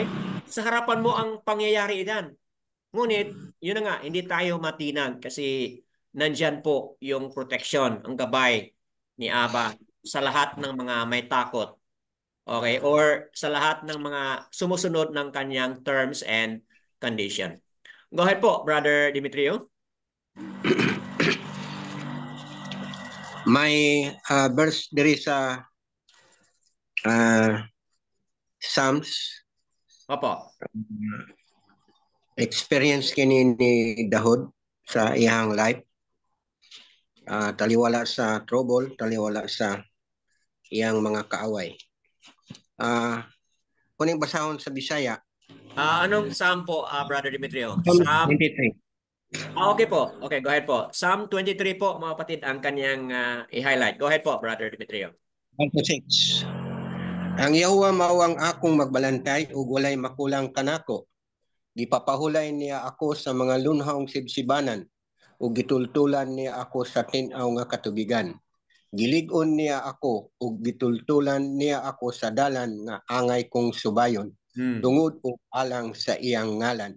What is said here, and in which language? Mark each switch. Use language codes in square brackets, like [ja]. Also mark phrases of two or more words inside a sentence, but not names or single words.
[tl] Sa harapan mo ang pangyayari dyan. Ngunit, yun na nga, hindi tayo matinag kasi nandyan po yung protection, ang gabay ni Aba sa lahat ng mga may takot. Okay? Or sa lahat ng mga sumusunod ng kanyang [en] terms and condition. Go ahead [tl] po, Brother Dimitrio. [ceb] May verse diri sa Psalms. [tl] Opo. [ceb] Experience kini ni Dahod sa iyang life. Taliwala sa trouble, taliwala sa iyang mga kaaway. Kuning basahon sa Bisaya. [tl] Anong Psalm po, Brother Dimitrio? Psalm Psalm 23. Okay po. Okay, [en] go ahead [tl] po. Psalm 23 po, mga kapatid, ang kanyang i-highlight. [en] Go ahead [tl] po, Brother Dimitrio. 1-6. [ceb] Ang Yahuwa mao ang akong magbalantay ug walay makulang kanako. Gipapahulay niya ako sa mga lunhong sibsibanan ug gitultulan niya ako sa tin-aw nga katubigan. Gilig-on niya ako ug gitultulan niya ako sa dalan nga angay kong subayon tungod ug alang sa iyang ngalan.